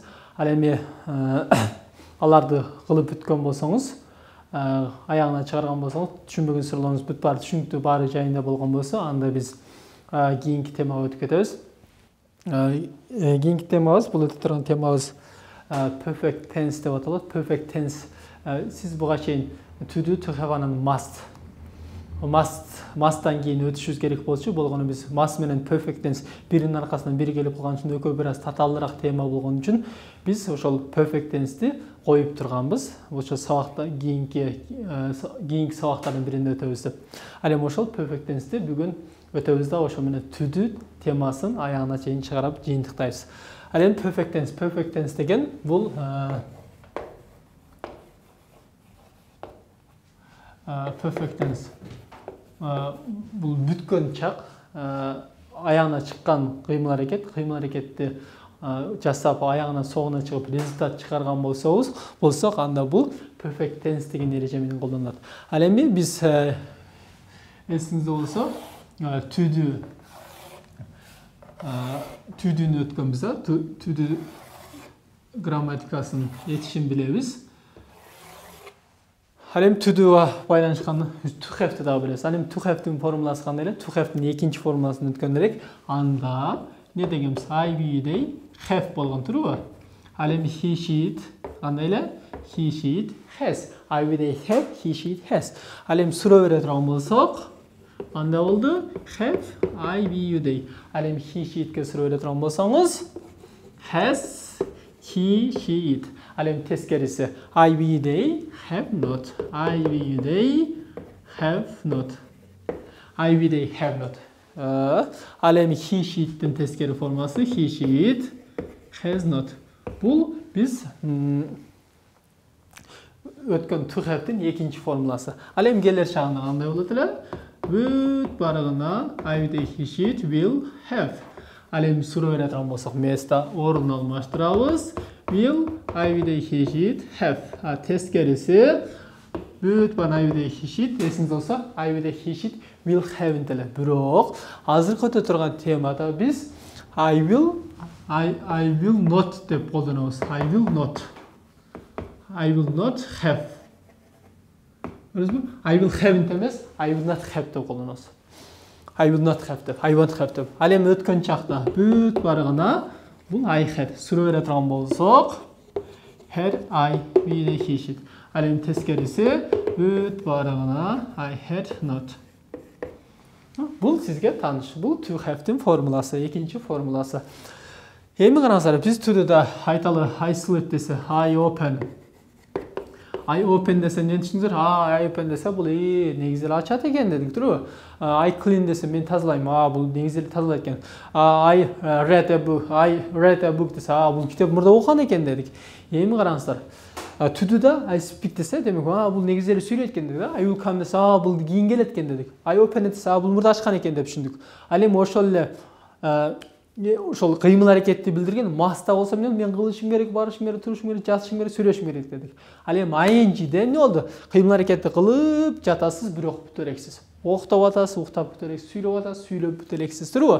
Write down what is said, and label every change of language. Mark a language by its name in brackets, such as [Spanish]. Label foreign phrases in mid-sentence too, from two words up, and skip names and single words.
[Kyrgyz] Ал эми аларды кылып бүткөн болсоңуз, аягына чыгарган болсоңуз, түшүнбөгөн суроолоруңуз бүт баары түшүнүктүү, баары жайында болгон болсо, анда биз кийинки темага өтүп кетебиз. Кийинки темабыз, бул өтүп турган темабыз [English] perfect tense [Kyrgyz] деп аталат. [English] Perfect tense [Kyrgyz] сиз буга чейин [English] to do, to have [Kyrgyz] анан must'тан кийин өтүшүбүз керек болчу. Болгону биз must менен [English] perfect tense [Kyrgyz] биринин аркасынан бири келип калган үчүн экөө бир аз татаалыраак тема болгон үчүн биз ошол [English] perfect tense'ти [Kyrgyz] коюп турганбыз. Ошо сабакта кийинки сабактардын биринде өтөбүз деп. Ал эми ошол [English] perfect tense'ти [Kyrgyz] бүгүн өтөбүз да ошо менен [English] to do [Kyrgyz] темасын аягына чейин чыгарып жыйынтыктайбыз. Ал эми [English] perfect tense [Kyrgyz] деген бул [English] perfect tense [Kyrgyz] бул бүткөн чак, аягына чыккан кыймыл аракетти жасап аягына соңуна чыгып результат чыгарган болсок, анда бул [English] perfect tense [Kyrgyz] деген эреже менен колдонулат. Ал эми биз эсиңизде болсо [English] to do'ну [Kyrgyz] өткөнбүз, [English] to do [Kyrgyz] грамматикасын жетишин билебиз. Ал эми [English] to do'га [Kyrgyz] байланышкан [English] to have'ти [Kyrgyz] дагы билебиз. Ал эми [English] to have'тин [Kyrgyz] формуласы кандай эле? [English] To have'тин [Kyrgyz] экинчи формуласын өткөн элек. Анда не дегенбиз? [English] I, we, they, have [Kyrgyz] болгон туурабы? Ал эми [English] he, she, [Kyrgyz] кандай эле? [English] He, she, has. I, we, they, have, he, she, has. [Kyrgyz] Ал эми суроо бере турган болсок, анда болду [English] have, I, we, you, they. [Kyrgyz] Ал эми [English] he, she, [Kyrgyz] itке суроо бере турган болсоңуз, [English] has, he, she, it. [Kyrgyz] Ал эми тескериси [English] I, we, they, have not. I, we, you, they, have not. I, we, they, have not. [Kyrgyz] Ал эми [English] he, she, [Kyrgyz] ittин тескери формасы [English] he, she, it, has not. [Kyrgyz] Бул биз өткөн [English] to have'тин [Kyrgyz] экинчи формуласы. Ал эми келер чагында кандай болот эле? Бүт барыгына [English] I, we, they, he, she, it, will, have. [Kyrgyz] Ал эми суроо бере турган болсок, место орун алмаштырабыз. [English] Will, I, we, they, he, she, it, have. [Kyrgyz] Тескериси бүт барыгына [English] I, we, they, he, she, it, [Kyrgyz] эсиңизде болсо [English] I, we, they, he, she, it, will, have интеле. [Kyrgyz] Бирок азыркы өтө турган темада биз [English] I will not [Kyrgyz] деп колдонобуз. [English] I will not have. I will have эмес, I will not have [Kyrgyz] деп колдонобуз. [English] I will not have [Kyrgyz] деп, [English] I won't have [Kyrgyz] деп. Ал эми өткөн чакта бүт барыгына бул [English] I had [Kyrgyz] суроо бере турган болсок, [English] had, I, we, they, he, she. [Kyrgyz] Ал эми тескериси бүт барыгына [English] I had not. [Kyrgyz] Бул сизге тааныш. Бул [English] to have'тин [Kyrgyz] формуласы, экинчи формуласы. Эми караңыздар, биз [English] to do'да [Kyrgyz] айталы [English] I sleep [Kyrgyz] десе, [English] I open. I open [Kyrgyz] десе не түшүндүңүздөр? [English] I open [Kyrgyz] десе бул негизи эле ачат экен дедик, туурабы? [English] I clean [Kyrgyz] десе мен тазалайм. Бул негизи эле тазалайт экен. [English] I read a book [Kyrgyz] десе, бул китеп мурда окуган экен дедик. Эми караңыздар. [English] To do'да I speak [Kyrgyz] десе, демек, бул негизи эле сүйлөйт экен дедик. [English] I will come [Kyrgyz] десе, бул кийин келет экен дедик. [English] I open [Kyrgyz] десе, бул мурда ачкан экен деп түшүндүк. Ал эми ошол эле ошол кыймыл аракетти билдирген маста болсо мен кылышым керек, барышым керек, турушум керек, жазышым керек, сүйлөшүм керек дедик. Ал эми ING'де эмне болду? Кыймыл аракетти кылып жатасыз, бирок бүтө элексиз. Октоп атасыз, уктап бүтө элексиз, сүйлөп атасыз, сүйлөп бүтө элексиз, туурабы?